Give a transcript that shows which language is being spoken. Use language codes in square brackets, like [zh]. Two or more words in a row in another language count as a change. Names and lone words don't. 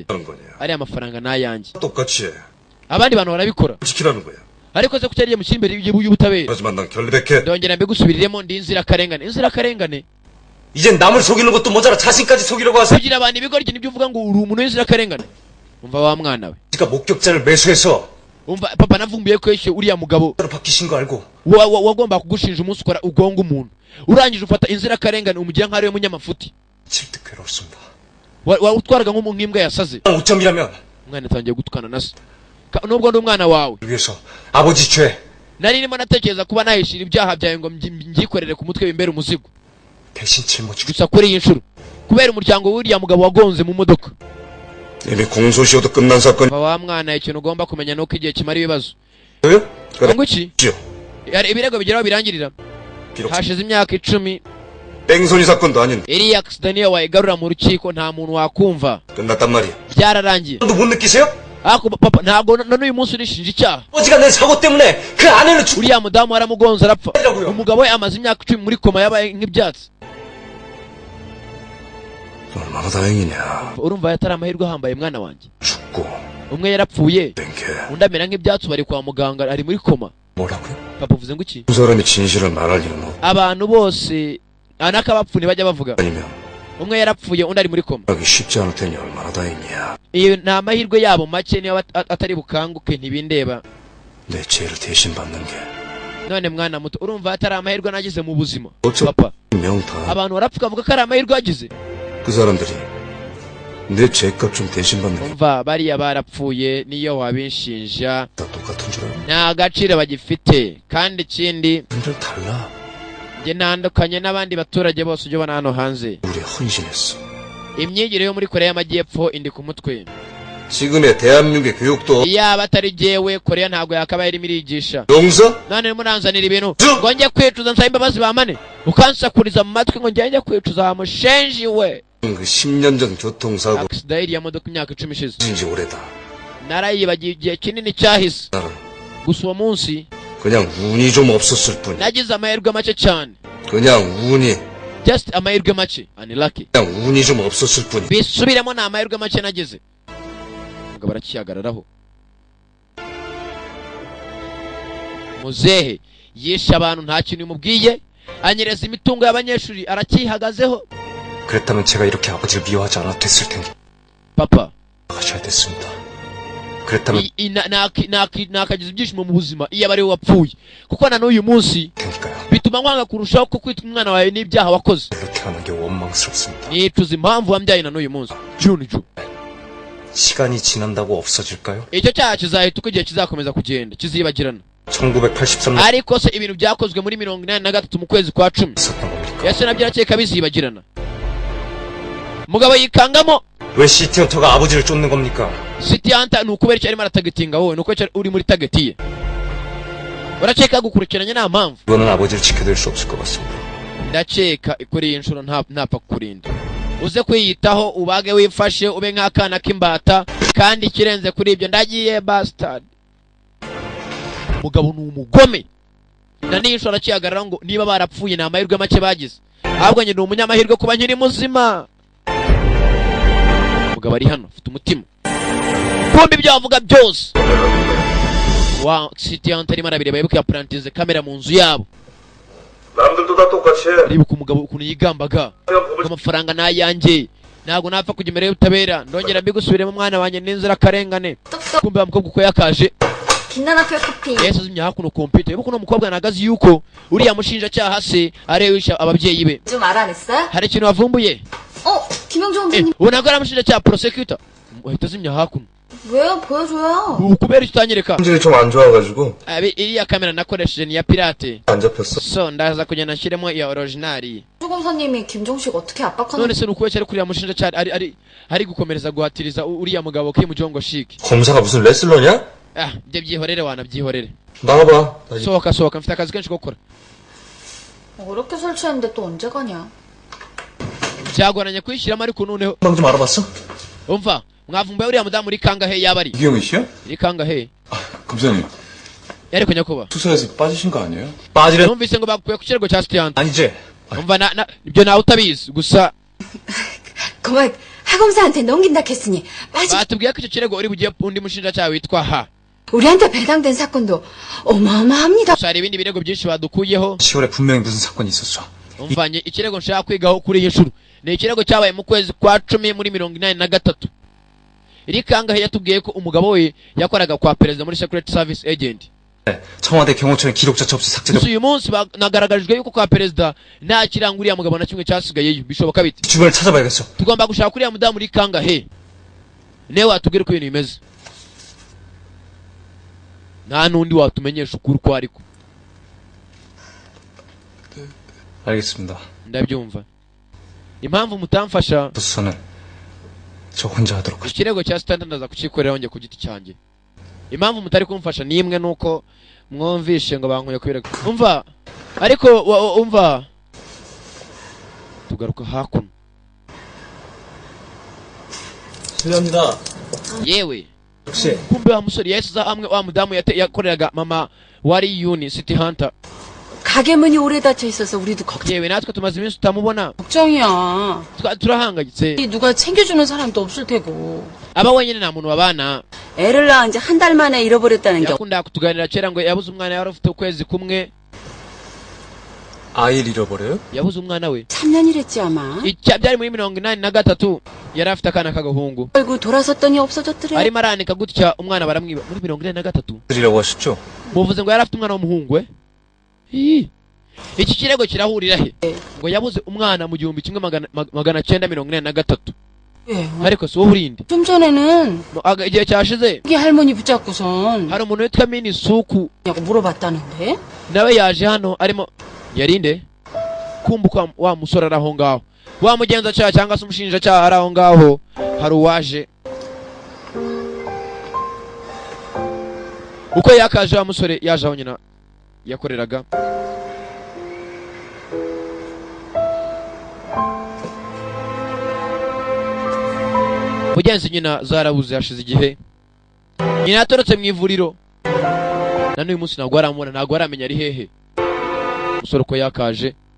[ko] 하는 거냐? [rw] ariya mafaranga ni ayanjye. [ko] 똑같이 해. [rw] abandi bantu barabikora, [ko] 지키라는 거야. [rw] ariko se kucyariye mushyira imbere y'ubutabera. [ko] 하지만 난 결백해. [rw] ndongera mbigusubiriremo, ndi inzirakarengane. inzirakarengane [ko] 이젠 남을 속이는 것도 모자라 자신까지 속이려고 하세요. [rw] kugira abantu ibigoryi nibyo uvuga ngo uri umuntu w'inzirakarengane. umva wa mwana we, [ko] 지가 목격자를 매수해서 [rw] umva papa navumbuye ko yishe uriya mugabo [ko] 로 바뀌신 거 알고 [rw] wagomba kugushinja umunsi ukora ugonga umuntu, urangije ufata inzirakarengane umugira nk'aho ariwe munyamafuti. [ko] 질득 괴롭습니다. [rw] utwaraga nk'imbwa yasaze. [ko] 5점이라면 [rw] umwana atangiye gutukana na se, nubwo ndi umwana wawe. [ko] 위해서 아버지 죄 [rw] nari ndimo natekereza kuba nahishira ibyaha byawe ngo mbyikorere ku mutwe bimbere umuzigo. [ko] 대신 짊어지고 [rw] gusa kuri iyi nshuro kubera umuryango w'uriya mugabo wagonze mu modoka. [ko] 이미 공소시효도 끝난 사건이요? [rw] wa mwana, ikintu ugomba kumenya nuko igihe kimara ibibazo. ngo iki ibirego bigeraho birangirira. [ko] 비록 [rw] hashize imyaka 10 [ko] 뺑소니 사건도 아닌데 [rw] iriya accident niyo wayigarura mu rukiko nta muntu wakumva. [ko] 끝났단 말이야. [rw] byararangiye. [ko] 못 느끼세요? [rw] ariko papa ntabwo n'uyu munsi urishinja icyaha. [ko] 아버지가 낸 사고 때문에 그 아내는 죽 [rw] uriya mudamu waramugonze arapfa, [ko] 라고요. [rw] umugabo we amaze imyaka 10 muri koma yabaye nk'ibyatsi. [ko] 얼마나 다행이냐. [rw] urumva yatari amahirwe ahambaye mwana wanjye. [ko] 죽고 [rw] umwe yarapfuye, [ko] 땡게. [rw] undi amera nk'ibyatsi, bari kwa muganga ari muri koma. [ko] 뭐라고요? [rw] papa uvuze ngo iki? [ko] 두 사람이 진실을 말할 일은 없. [rw] abantu bose n'akabapfu ntibajya bavuga. [ko] 아니면 [rw] umwe yarapfuye undi ari muri koma. [ko] 하기 쉽지 않을 테니 얼마나 다행이야. [rw] iyo ni amahirwe yabo make, niyo atari bukanguke ntibindeba. [ko] 내 죄를 대신 받는 게. [rw] none mwana muto, urumva atari amahirwe nagize mu buzima. [ko] 어쩌 [rw] papa [ko] 명다. [rw] abantu barapfuka bavuga ko ari amahirwe yagize. [ko] 그 사람들이 내 죄값 좀 대신 받는 게 [rw] umva bariya barapfuye, niyo wabinshinja [ko] 다 똑같은 줄 알고. [rw] nta gaciro bagifite. kandi ikindi [ko] 분들 달라. [rw] njye ntandukanye n'abandi baturage bose ujya ubona hano hanze. [ko] 우리 헌신했어. [rw] imyigire yo muri koreya y'amajyepfo indi ku mutwe. [ko] 지금의 대한민국의 교육도 [rw] iyaba atari jyewe, koreya ntabwo yakabaye irimo irigisha. [ko] 용서? [rw] none muranzanira ibintu ngo njye kwicuza nsaba imbabazi bamane, ukansakuriza mu matwi ngo njye kwicuza wa mushenji we. [ko] 그 10년 전 교통사고 [rw] accident iriya modoka imyaka 10 ishize [ko] 진지 오래다. [rw] narayibagiye igihe kinini cyahise. [ko] 나는 [rw] gusa uwo munsi [ko] 그냥 운이 좀 없었을 뿐. [rw] nagize amahirwe make cyane, [ko] 그냥 운이 [rw] just amahirwe make, unlucky. [ko] 그냥 운이 좀 없었을 뿐이. [rw] bisubiremo ni amahirwe make nagize. umugabo arakihagararaho. muzehe yishe abantu nta kintu bimubwiye, anyereza imitungo y'abanyeshuri aracyihagazeho. [ko] 그랬다면 제가 이렇게 아버지를 미워하지 않아도 됐을 텐데 [rw] papa [ko] 가셔야 됐습니다. 그랬다면 [rw] nakagize ibyishimo mu buzima iyo aba ari we wapfuye, kuko na n'uyu munsi [ko] 테니까요. [rw] bituma nkwanga kurushaho ko kwita umwana wawe n'ibyaha wakoze. [ko] 별로 태어난 게 원망스럽습니다. [rw] nicuza impamvu wambyaye na n'uyu munsi. Junju, [ko] 시간이 지난다고 없어질까요? [rw] icyo cyaha kizahita uko igihe kizakomeza kugenda kizibagirana. [ko] 1983년 [rw] ariko se ibintu byakozwe muri 83 mu kwezi kwa 10 [ko] 있었던 겁니까? [rw] yase nabyo arakeka bizibagirana. mugabo yikangamo. [ko] 왜 시티헌터가 아버지를 쫓는 겁니까? [rw] City Hunter ni ukubera icyo arimo aratagetinga wowe, ni uko uri muri target ye. urakeka gukurikiranye nta mpamvu. [ko] 이거는 아버지를 지켜드릴 수 없을 것 같습니다. [rw] ndakeka kuri iyi nshuro ntapfa kukurinda. uze kwiyitaho, ubage wifashe, ube nk'akana k'imbata, kandi ikirenze kuri ibyo ndagiye bastard. mugabo ni umugome, na n'iyi nshuro arakihagarara ngo niba barapfuye ni amahirwe make bagize, ahubwo njye ni umunyamahirwe kuba nkiri muzima. umugabo ari hano afite umutima, kumva ibyo bavuga byose. wa City Hunter arimo arabireba, yibuka yaplantize kamera mu nzu yabo. [ko] 남들도 다 똑같이 해. [rw] aribuka umugabo ukuntu yigambaga ngo amafaranga ni ayanjye, ntabwo napfa kujya imbere y'ubutabera, ndongera mbigusubiremo mwana wanjye n'inzirakarengane. kumva umukobwa uko yakaje [ko] 빛나는 커피. [rw] yahise azimya hakuno computer. yibuka uno mukobwa nagazi yuko uriya mushinjacyaha se arewisha ababyeyi be. [ko] 좀 알아냈어요? [rw] hari ikintu wavumbuye? [ko] 김영주 원장님. [rw] ubu ntabwo ari amushinjacyaha prosecutor. wahita azimya hakuno. [ko] 왜요? 보여줘요. [rw] kubera icyo utanyereka. [ko] 품질이 좀 안 좋아가지고 [rw] iriya kamera nakoresheje ni iya pirate, [ko] 안 잡혔어. [rw] so ndaza kugenda nshyiremo iya originali. [ko] 검사님이 김종식 어떻게 압박하는? [rw] none se ni ukubera cyari kuriya mushinjacyaha ari gukomereza guhatiriza uriya mugabo Kim Jong Shik. [ko] 검사가 무슨 레슬러냐? [rw] ibyo byihorere, wanabyihorere. [ko] 나가봐. 나 [rw] sohoka mfite akazi kenshi ko gukora. [ko] 어렵게 설치했는데 또 언제 가냐? [rw] byagoranye kwishyiramo, ariko noneho [ko] 방 좀 알아봤어? [rw] umva mwavumbuye uriya mudamu uri kangahe yaba ari? [ko] 이경희 씨요? [rw] iri kangahe? [ko] 검사님, [rw] ariko nyakubahwa [ko] 수사에서 빠지신 거 아니에요? 빠지려 [rw] numvise ngo bakuye ku kirego cya City Hunter [ko] 아니지. [rw] umva ibyo nawe utabizi gusa [ko] 그만 하검사한테 넘긴다 했으니 빠지. [rw] batubwiye ko icyo kirego uri bugiye undi mushinjacyaha witwa ha [ko] 우리한테 배당된 사건도 어마어마합니다. [rw] gusa hari ibindi birego byinshi badukuyeho [ko] 10월에 분명히 무슨 사건이 있었어. [rw] umvanye ikirego nshaka kwigaho kuri iyi nshuro ni ikirego cyabaye mu kwezi kwa 10 muri 83 iri kangahe yatubwiye ko umugabo we yakoraga kwa perezida muri [en] Secret Service Agent [ko] 청와대 경호처는 기록자 접수 삭제되고 [rw] gusa uyu munsi nagaragarijwe yuko kwa perezida nta kiranga uriya mugabo na kimwe cyasigayeyo bishoboka bite [ko] 주변을 찾아봐야겠어. [rw] tugomba gushaka uriya mudamu uri kangahe niwe watubwira uko ibintu bimeze nta n'undi watumenyesha ukuri uko ariko [ko] 알겠습니다. [rw] ndabyumva impamvu mutamfasha [ko] 수사는 저 혼자 하도록 하죠. [rw] ikirego cya standard ndaza kukikoreraho njye ku giti cyanjye impamvu mutari kumfasha ni imwe nuko mwumvishe ngo bankuye kubirego umva ariko umva tugaruka hakuno [ko] 실례합니다. [rw] yewe [ko] 혹시 [rw] kumbe wa musore yahise hamwe wa mudamu yakoreraga mama wari Yuni City Hunter [ko] 가게문이 오래 닫혀 있어서 우리도 걱정. [rw] yewe natwe tumaze iminsi tutamubona [ko] 걱정이야. [rw] turahangayitse [ko] 누가 챙겨주는 사람도 없을 테고. [rw] aba wenyine nta muntu babana [ko] 애를 낳은 지 한 달 만에 잃어버렸다는 게. [rw] yakundaga kutuganira kera ngo yabuze umwana yari afite ukwezi kumwe [ko] 아이를 잃어버려요? [rw] yabuze umwana we [ko] 3년이랬지 아마. [rw] byari muri 83 yari afite akana k'agahungu [ko] 결국 돌아섰더니 없어졌더래. [rw] arimo aranika gutya umwana baramwiba muri 83 [ko] 드리려고 하셨죠? [rw] muvuze ngo yari afite umwana w'umuhungu we iki kirego kirahurira he ngo yabuze umwana mu 1983 [ko] 예. [rw] ariko si wowe urinde [ko] 좀 전에는 [rw] igihe cyashize [ko] 이게 할머니 붙잡고선 [rw] hari umuntu witwa Minisuku [ko] 냐고 물어봤다는데. [rw] nawe yaje hano arimo yarinde kumbuka wa musore ari aho ngaho wa mugenzacyaha cyangwa se umushinjacyaha ari aho ngaho hari uwaje uko yakaje wa musore yaje aho nyina yakoreraga mugenzi nyina zarabuze hashize igihe nyina yatorotse mu ivuriro na n'uyu munsi ntabwo aramubona ntabwo aramenya ari hehe umusore uko yakaje